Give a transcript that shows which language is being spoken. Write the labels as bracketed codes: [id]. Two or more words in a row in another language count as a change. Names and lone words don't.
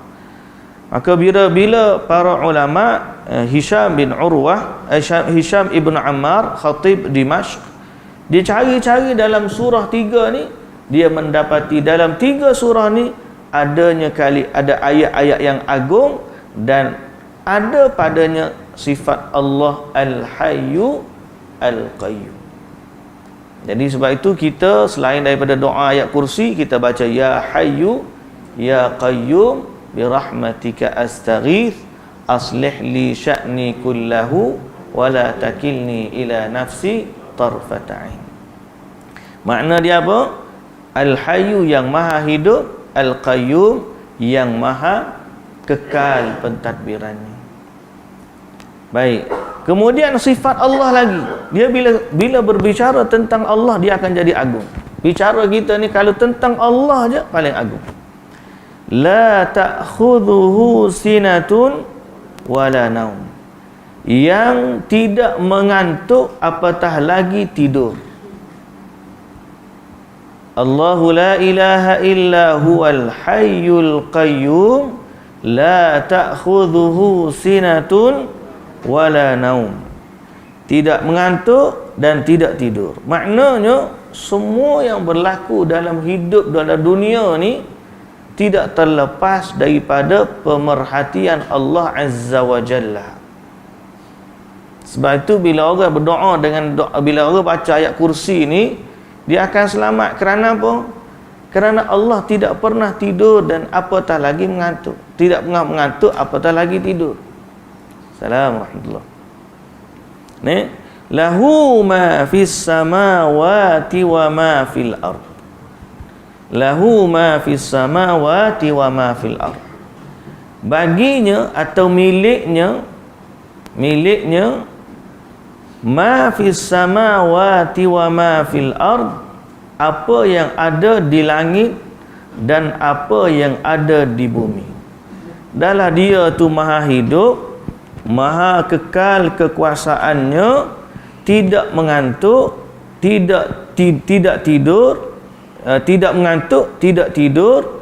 [ms] Maka bila para ulama Hisham bin Urwah, Hisham ibn Ammar, khatib Dimashq, dia cari-cari dalam surah 3 ni, dia mendapati dalam 3 surah ni ada ayat-ayat yang agung dan ada padanya sifat Allah Al-Hayyu Al-Qayyum. Jadi sebab itu kita selain daripada doa ayat kursi, kita baca [ar] يا حي يا قيوم برحمتك أستغيث أصلح لي شأني كله ولا تكلني إلى نفسي طرفة عين. [ms] Makna dia apa? Al-Hayyu yang maha hidup, Al-Qayyum yang maha kekal pentadbirannya. Baik. Kemudian sifat Allah lagi. Dia bila berbicara tentang Allah, dia akan jadi agung. Bicara kita ni kalau tentang Allah aja paling agung. [ar] لا تأخذه سنة ولا نوم. [ms] Yang tidak mengantuk apatah lagi tidur. [ar] الله لا إله إلا هو الحي القيوم لا تأخذه سنة ولا نوم. [ms] Tidak mengantuk dan tidak tidur. Maknanya semua yang berlaku dalam hidup dalam dunia ni tidak terlepas daripada pemerhatian Allah [ar] عز وجل. [ms] Sebab itu bila orang berdoa bila orang baca ayat kursi ni, dia akan selamat. Kerana apa? Kerana Allah tidak pernah tidur dan apatah lagi mengantuk. Tidak pernah mengantuk apatah lagi tidur. Assalamualaikum. [ar] Ni له ما في السماوات وما في الأرض. له ما في السماوات وما في الأرض. [ms] Baginya atau miliknya [ar] ما في السماوات وما في الأرض, [ms] apa yang ada di langit dan apa yang ada di bumi. Dahlah dia tu maha hidup, maha kekal kekuasaannya, tidak mengantuk, tidak tidur, tidak mengantuk, tidak tidur.